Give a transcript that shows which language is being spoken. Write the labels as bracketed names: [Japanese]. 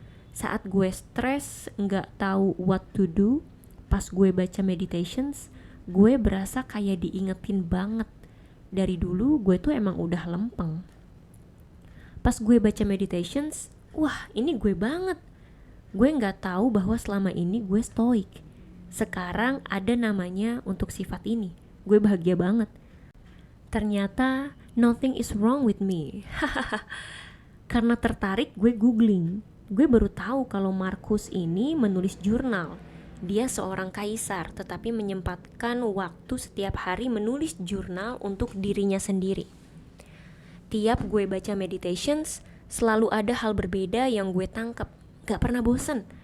[Indonesian] Saat gue stres, gak tahu [English] what to do, [Indonesian] pas gue baca Meditations, gue berasa kayak diingetin banget. Dari dulu gue tuh emang udah lempeng. Pas gue baca Meditations, wah ini gue banget. Gue gak tahu bahwa selama ini gue stoik. Sekarang ada namanya untuk sifat ini. Gue bahagia banget. Ternyata [English] nothing is wrong with me. [Indonesian] Karena tertarik gue googling. Gue baru tahu kalau Marcus ini menulis jurnal. Dia seorang kaisar tetapi menyempatkan waktu setiap hari menulis jurnal untuk dirinya sendiri. Tiap gue baca Meditations, selalu ada hal berbeda yang gue tangkap. Gak pernah bosen.